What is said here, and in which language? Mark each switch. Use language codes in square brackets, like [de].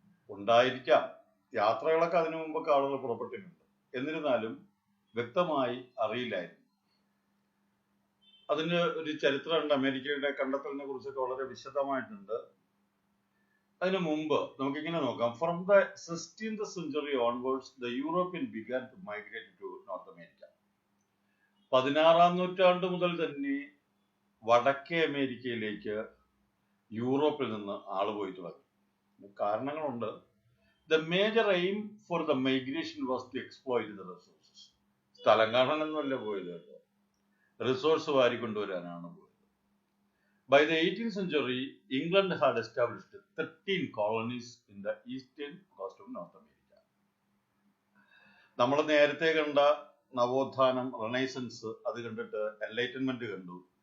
[ml] ഉണ്ടായിരിക്കാം, യാത്രകളൊക്കെ അതിനു മുമ്പൊക്കെ ആളുകൾ പുറപ്പെട്ടിട്ടുണ്ട്. എന്നിരുന്നാലും വ്യക്തമായി അറിയില്ലായിരുന്നു. അതിന് ഒരു ചരിത്രമുണ്ട്. അമേരിക്കയുടെ കണ്ടെത്തലിനെ കുറിച്ചൊക്കെ വളരെ വിശദമായിട്ടുണ്ട്. അതിനു മുമ്പ് നമുക്കിങ്ങനെ നോക്കാം. [en] From the 16th century onwards, the European began to migrate to North America. [ml] 16ാം നൂറ്റാണ്ട് മുതൽ തന്നെ വടക്കേ അമേരിക്കയിലേക്ക് യൂറോപ്പിൽ നിന്ന് ആള് പോയി തുടങ്ങി. കാരണങ്ങളുണ്ട്. [en] The major aim for the migration was to exploit the resources. [ml] സ്ഥലം കാണാനൊന്നുമല്ല പോയത്, റിസോഴ്സ് വാരിക്കൊണ്ടുവരാനാണ് പോയത്. [en] By the 18th century, England had established 13 colonies in the eastern coast of North America. [ml] നമ്മൾ നേരത്തെ കണ്ട നവോത്ഥാനം, റെനൈസൻസ്, അത് കണ്ടിട്ട് എൻലൈറ്റൻമെന്റ് കണ്ടു.